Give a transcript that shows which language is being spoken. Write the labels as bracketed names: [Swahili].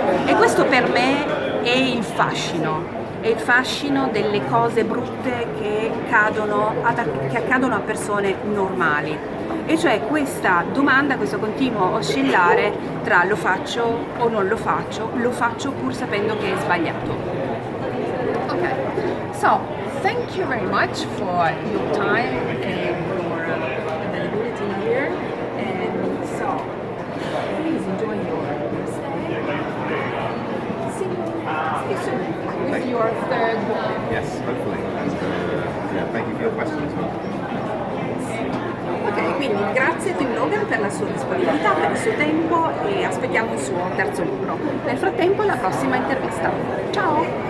[Italian] E questo per me è il fascino delle cose brutte che accadono a persone normali. E cioè questa domanda, questo continuo oscillare tra lo faccio o non lo faccio pur sapendo che è sbagliato. [English] Ok, so thank you very much for your time and your availability here, and so please enjoy your stay. See you soon with your third book. Yes, hopefully. And thank you for your questions as well. Ok, [Italian] Quindi grazie a T.M.Logan per la sua disponibilità, per il suo tempo e aspettiamo il suo terzo libro. Nel frattempo la prossima intervista. Ciao!